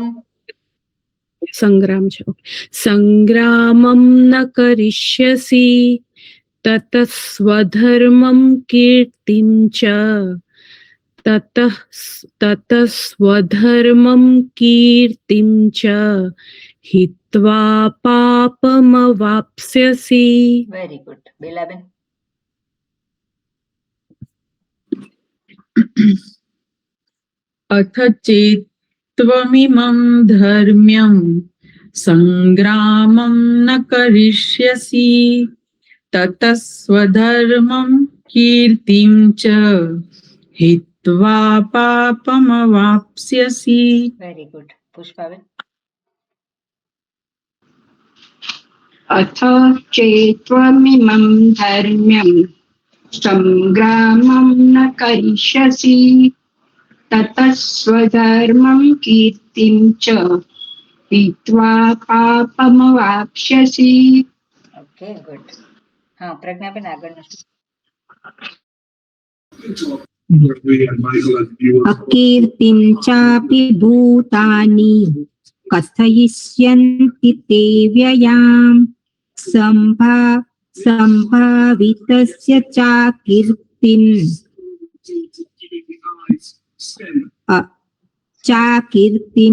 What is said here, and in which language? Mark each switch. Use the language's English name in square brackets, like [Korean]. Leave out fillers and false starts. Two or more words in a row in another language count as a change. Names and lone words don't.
[Sanskrit] સંગ્રામ છે સંગ્રામં ન કરિષ્યસि તત સ્વધર્મં કીર્તિં ચ તત સ્વધર્મં કીર્તિં ચ હિત્વા પાપમવાપ્સ્યસि. [English] very good. બેલાબેન. [Sanskrit] अथ चेत्त्वमिमं धर्म्यं संग्रामं न करिष्यसि ततः स्वधर्मं कीर्तिं च हित्वा पापमवाप्स्यसि. [English] very good. પુષ્પાબેન. [Sanskrit] अथ चेत्त्वमिमं धर्म्यं સંગ્રામં ન કરિષ્યસી તતઃ સ્વધર્મં કીર્તિં ચ હિત્વા પાપમવાપ્સ્યસી. [English] okay, good. [Gujarati] હા, પ્રજ્ઞાબેન આગળનું [Sanskrit] અકીર્તિં ચાપી ભૂતાની કથયિષ્યન્તિ તે વ્યયામ સંભાવિતસ્ય ચાકીર્તિં ચાકીર્તિં